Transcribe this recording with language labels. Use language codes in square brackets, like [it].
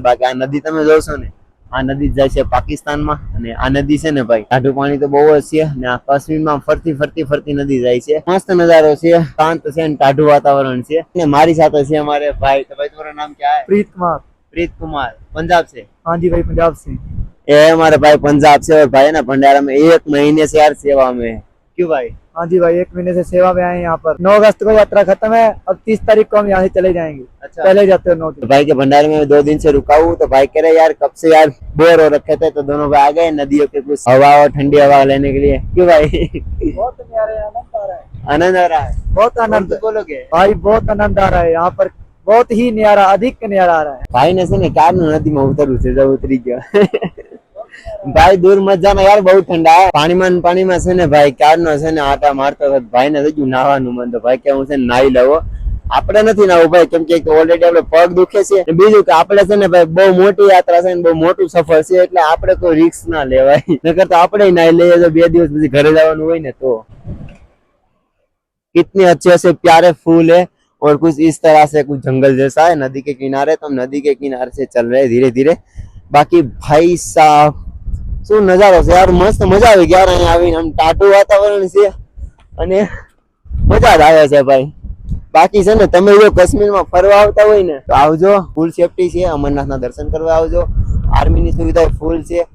[gu] બાકી આ નદી તમે જોશો ને, આ નદી જાય છે પાકિસ્તાનમાં. અને આ નદી છે ને ભાઈ ટાઢું પાણી તો બહુ જ છે. ને આ કાશ્મીરમાં ફરતી નદી જાય છે. મસ્ત નજારો છે, શાંત છે ને ટાઢું વાતાવરણ છે. ને મારી સાથે છે અમારે ભાઈ. તો ભાઈ તમારું નામ [hi] क्या है? प्रीत कुमार. पंजाब से? हाँ जी भाई, पंजाब से. ये हमारे भाई पंजाब से. और भाई ना भंडारा में 1 महीने से यार सेवा में. क्यों भाई? हाँ जी भाई, 1 महीने से सेवा में आए हैं यहाँ पर. 9 अगस्त को यात्रा खत्म है. अब 30 तारीख को हम यहाँ से चले जाएंगे. अच्छा, पहले जाते हैं 9 दिन. तो भाई के भंडारे में 2 दिन से रुका हूँ. तो भाई कह रहे यार कब से यार बोर हो रखे थे, तो दोनों भाई आ गए नदियों के कुछ हवा और ठंडी हवा लेने के लिए. क्यों भाई? बहुत न्यारे आनंद आ रहा है. आनंद आ रहा है, बहुत आनंद बोलोगे भाई, बहुत आनंद आ रहा है यहाँ पर. बहुत ही न्यारा, अधिक न्यारा आ रहा है. भाई ने से ने [gu] क्यारનું નદીમાં ઉતરવું છે, જો ઉતરી ગયો. ભાઈ [hi] દૂર મત જાના યાર, બહુ ઠંડા હે. [gu] પાણીમાં છે ને ભાઈ ક્યારનો છે ને આટા મારતો હતો. ભાઈ ને થયું નાવાનું મન, તો ભાઈ કે હું છે ને નાઈ લઉં. આપણે નથી નાવું ભાઈ, કેમ કે ઓલરેડી આપણે પગ દુખે છે. બીજું કે આપણે છે ને ભાઈ બહુ મોટી યાત્રા છે ને બહુ મોટું સફર છે, એટલે આપણે કોઈ રિસ્ક ના લેવાય. નકર તો આપણે નાઈ લઈએ તો 2 દિવસ પછી ઘરે જવાનું હોય ને. [hi] તો कितने अच्छे से प्यारे फूल है और कुछ इस तरह से कुछ जंगल जैसा है नदी के किनारे. तो हम नदी के किनारे से चल रहे हैं धीरे धीरे. बाकी भाई साहब [gu] શું નજારો છે યાર, મસ્ત મજા આવી ગયા અહીંયા આવીને. આમ ટાઢું વાતાવરણ છે અને મજા જ આવે છે ભાઈ. બાકી છે ને તમે જો કાશ્મીરમાં ફરવા આવતા હોય ને તો આવજો, ફૂલ સેફટી છે. અમરનાથના દર્શન કરવા આવજો. આર્મીની સુવિધા ફૂલ છે.